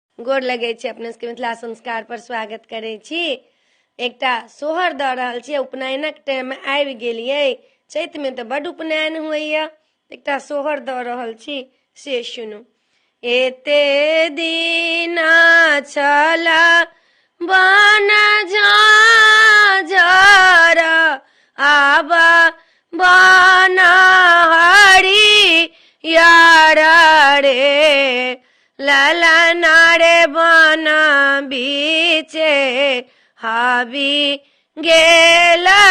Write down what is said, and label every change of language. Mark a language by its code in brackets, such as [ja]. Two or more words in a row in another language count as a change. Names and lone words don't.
[mai] गोर लगे छी अपने सबके मिथिला संस्कार पर स्वागत करे छी। एकटा सोहर द रहल छी। उपनयनक टाइम में आबि गेलिए। चैत में तो बड़ उपनयन होइया। एकटा सोहर द रहल छी, से सुनू। एते दिन छला बन झाझर आबा बन हरियर रे ललना रे बन बीचे हाबी गेल